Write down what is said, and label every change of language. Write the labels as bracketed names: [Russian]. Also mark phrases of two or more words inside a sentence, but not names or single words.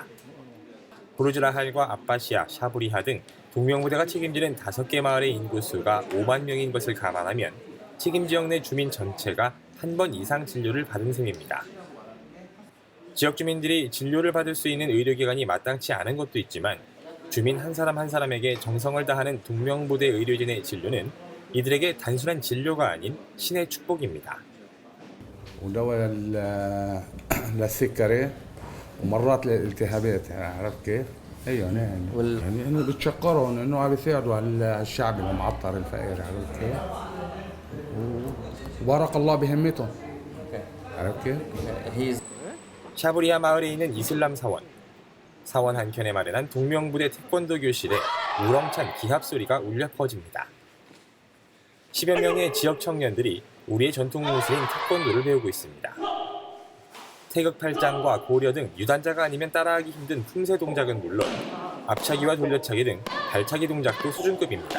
[Korean] 부르즈라할과 아바시아, 샤브리하 등 동명부대가 책임지는 5개 마을의 인구수가 5만 명인 것을 감안하면 책임 지역 내 주민 전체가 한 번 이상 진료를 받은 셈입니다. 지역 주민들이 진료를 받을 수 있는 의료기관이 마땅치 않은 것도 있지만 주민 한 사람에게 정성을 다하는 동명부대 의료진의 진료는 이들에게 단순한 진료가 아닌 신의 축복입니다. [Arabic] ودواء للسكري ومرات للالتهابات عرفت كيف؟ ايوه يعني انه بتشكرهم انه عم بيساعدوا على الشعب المعطر الفقير عرفت كيف؟ وبارك الله بهمتهم عرفت كيف؟ [Korean] 샤브리아 마을에 있는 이슬람 사원. 사원 한켠에 마련한 동명부대 태권도 교실에 우렁찬 기합 소리가 울려 퍼집니다. 10여 명의 지역 청년들이 우리의 전통 무술인 태권도를 배우고 있습니다. 태극팔짱과 고려 등 유단자가 아니면 따라하기 힘든 품새 동작은 물론 앞차기와 돌려차기 등 발차기 동작도 수준급입니다.